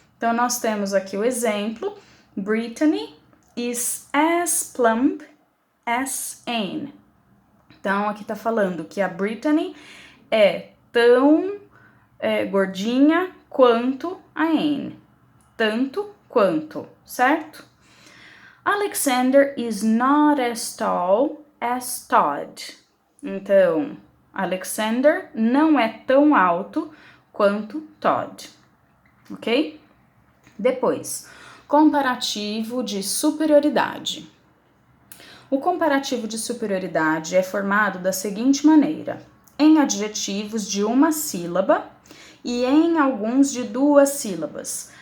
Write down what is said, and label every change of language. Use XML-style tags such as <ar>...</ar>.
<pt>Então, nós temos aqui o exemplo:</pt> <en>Brittany is as plump as Anne.</en> <pt>Então, aqui tá falando que a Brittany é tão gordinha quanto a Anne. Tanto quanto, certo?</pt> <en>Alexander is not as tall as Todd.</en> <pt>Então, Alexander não é tão alto quanto Todd, ok? Depois, comparativo de superioridade. O comparativo de superioridade é formado da seguinte maneira: em adjetivos de uma sílaba e em alguns de duas sílabas.</pt>